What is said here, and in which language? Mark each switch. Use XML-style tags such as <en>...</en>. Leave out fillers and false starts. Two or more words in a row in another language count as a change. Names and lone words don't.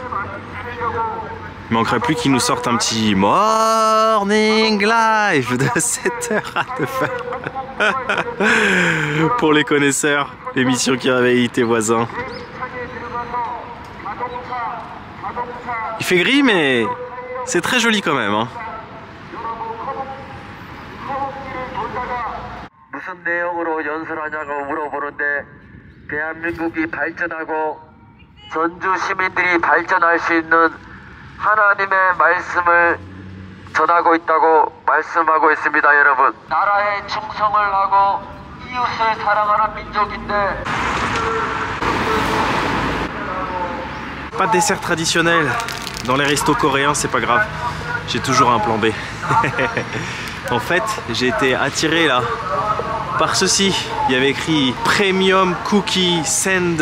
<fr>Il manquerait plus qu'il nous sorte un petit</fr> <en>morning live</en> <fr>de 7h à 9h. Pour les connaisseurs, l'émission qui réveille tes voisins. Il fait gris, mais c'est très joli quand même, hein.</fr> <ko>무슨 내용으로 연설하냐고 물어보는데 대한민국이 발전하고 전주 시민들이 발전할 수 있는 하나님의 말씀을 전하고 있다고 말씀하고 있습니다, 여러분. 나라에 충성을 하고 이웃을 사랑하는 민족인데.</ko> <fr>Pas de dessert traditionnel dans les restos coréens, c'est pas grave. J'ai toujours un plan B. En fait, j'ai été attiré là par ceci. Il y avait écrit Premium Cookie Sand.</fr>